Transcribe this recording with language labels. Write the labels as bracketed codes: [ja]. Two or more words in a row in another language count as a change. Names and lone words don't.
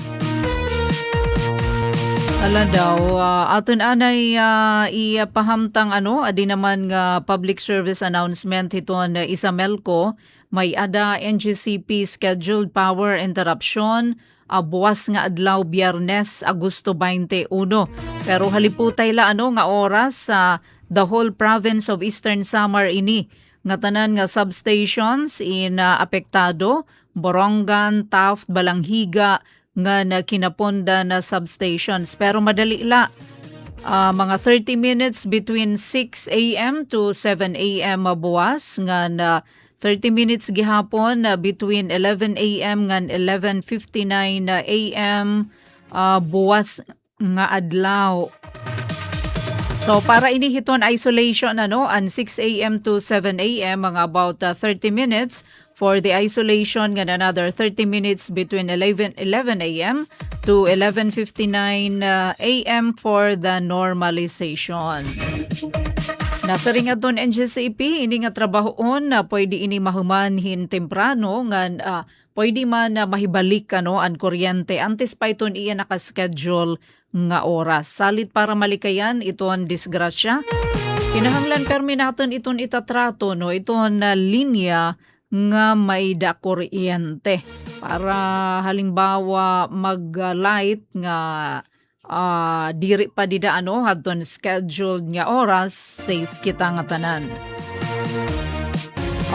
[war] Aton anay ipahamtang adi naman nga [en] public service announcement [war] hiton Isamelco, may ada NGCP [en] scheduled power interruption [war] buwas nga adlaw Biyernes Agosto 21. Pero haliputay la nga oras [en] the whole province of Eastern Samar [war] ini nga tanan nga substations in apektado, Borongan, Taft, Balanghiga nga kinaponda na substations. Pero madali la, mga 30 [en] minutes between [war] 6 a.m. [en] to 7 a.m. [war] buwas nga na 30 minutes gihapon between 11 a.m. nga 11:59 a.m. Buwas nga adlaw. So para inihiton [en] isolation and [war] 6 a.m. [en] to 7 a.m. mga about 30 minutes for the isolation nga another 30 minutes between 11 a.m. to 11:59 a.m. for the normalization. [war] Nasa ring aton NGCP ini nga trabahoon na pwede ini mahumanhin temprano nga pwede man mahibalik ang kuryente antes pa iton iya nakaschedule nga oras. Salit para malikayan iton disgrasya. Kinahanglan permi naton iton itatrato iton linya nga may da kuryente para halimbawa mag-light nga diri pa dida hadton scheduled nga oras, safe kita nga tanan.